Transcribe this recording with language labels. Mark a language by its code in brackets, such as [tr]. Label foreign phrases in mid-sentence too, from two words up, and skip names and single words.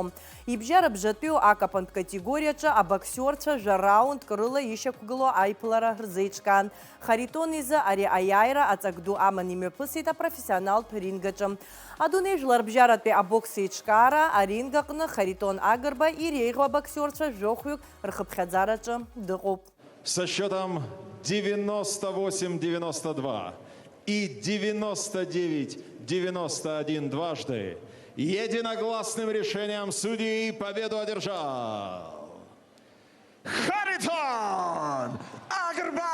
[ab] Ибжьара-бжатәиу акапантә категориаҿы абоксерцәа жәа-раундк рыла ишьақәгыло аиԥылара рзеиҿкаан. Харитон изы ари аиааира аҵак ду аман имҩаԥысит апрофессионалтә рингаҿы. Адунеи жәларбжьаратәи абокс еиҿкаара аринг аҟны Харитон Агрба иреиӷьу абоксерцәа жәохәҩык рхыԥхьаӡараҿы дыҟоуп. [ru] Со счетом 98-92 и 99-91 дважды единогласным решением судей победу одержал Харитон Агрба!